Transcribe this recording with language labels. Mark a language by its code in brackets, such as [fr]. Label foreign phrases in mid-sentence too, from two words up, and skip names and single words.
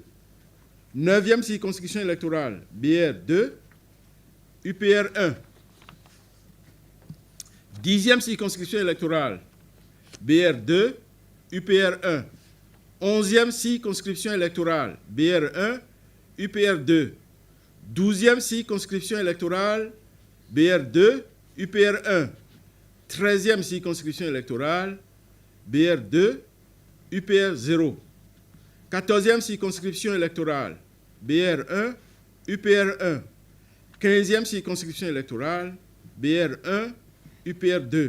[fr] Neuvième circonscription électorale, BR 2, UPR 1. Dixième circonscription électorale, BR 2, UPR 1. Onzième circonscription électorale, BR 1, UPR 2. Douzième circonscription électorale, BR 2, UPR 1. 13e circonscription électorale, BR 2, UPR 0. 14e circonscription électorale, BR 1, UPR 1. 15e circonscription électorale, BR 1, UPR 2.